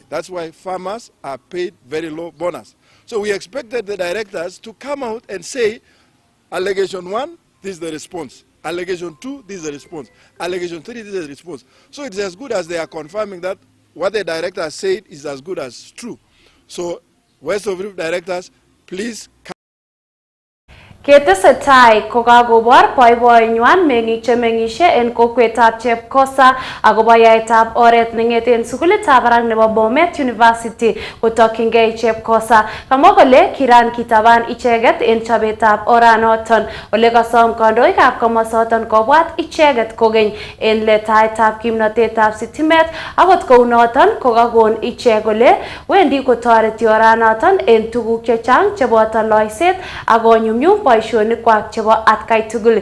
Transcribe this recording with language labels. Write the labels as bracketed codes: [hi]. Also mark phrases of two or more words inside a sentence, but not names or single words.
[en] That's why farmers are paid very low bonus. So we expected the directors to come out and say, allegation 1, this is the response. Allegation 2, this is the response. Allegation 3, this is the response. So it's as good as they are confirming that what the director said is as good as true. So West of Rift directors, please come. [kln] Ketesetai kokakobor boiboiynywan meng'ik chemeng'ishe en kokwetab Chepkosa akobo yaetab oret neng'eten sukulitab barak nebo Bomet University kotokyingei Chepkosa. Kamwa kole kiran kitaban icheket en chobetab oranoton ole kasom kandoikab komosoton kobwat icheket kokeny en letaetab kimnotetab sitimet akot kounoton kokakon ichek kole wendi kotoreti oranoton en tuguk chechang cheboto loiset ak konyumnyum boisionikwak chebo atkai tugul.